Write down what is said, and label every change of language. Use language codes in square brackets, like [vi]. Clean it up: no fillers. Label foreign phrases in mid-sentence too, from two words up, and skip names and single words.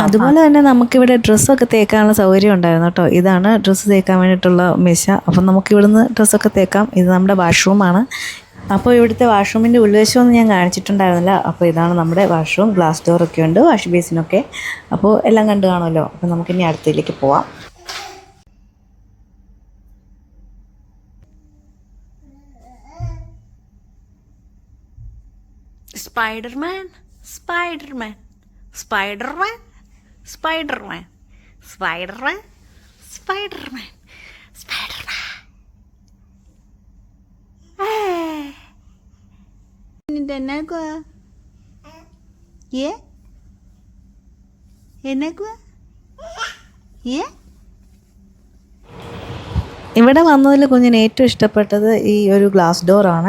[ml] അതുപോലെ തന്നെ നമുക്കിവിടെ ഡ്രസ്സൊക്കെ തേക്കാനുള്ള സൗകര്യം ഉണ്ടായിരുന്നു കേട്ടോ. ഇതാണ് ഡ്രസ്സ് തേക്കാൻ വേണ്ടിയിട്ടുള്ള മെഷ. അപ്പം നമുക്കിവിടുന്ന് ഡ്രസ്സൊക്കെ തേക്കാം. ഇത് നമ്മുടെ വാഷ്റൂമാണ്. അപ്പോൾ ഇവിടുത്തെ വാഷ്റൂമിൻ്റെ ഉൾവശമൊന്നും ഞാൻ കാണിച്ചിട്ടുണ്ടായിരുന്നില്ല. അപ്പോൾ ഇതാണ് നമ്മുടെ വാഷ്റൂം. [en] glass doorഒക്കെ [ml] ഉണ്ട്, [en] wash basinഒക്കെ. [ml] അപ്പോൾ എല്ലാം കണ്ടു കാണുമല്ലോ. അപ്പോൾ നമുക്കിനി അടുത്തേക്ക് പോവാം. Spider-Man, Spider-Man, Spider-Man, Spider-Man, Spider-Man, Spider-Man, Spider-Man. എന്നാക്കുവാ? എന്നാക്കുവാ? ഇവിടെ വന്നതിൽ കുഞ്ഞിന് ഏറ്റവും ഇഷ്ടപ്പെട്ടത് ഈ ഒരു [en] glass doorആണ്.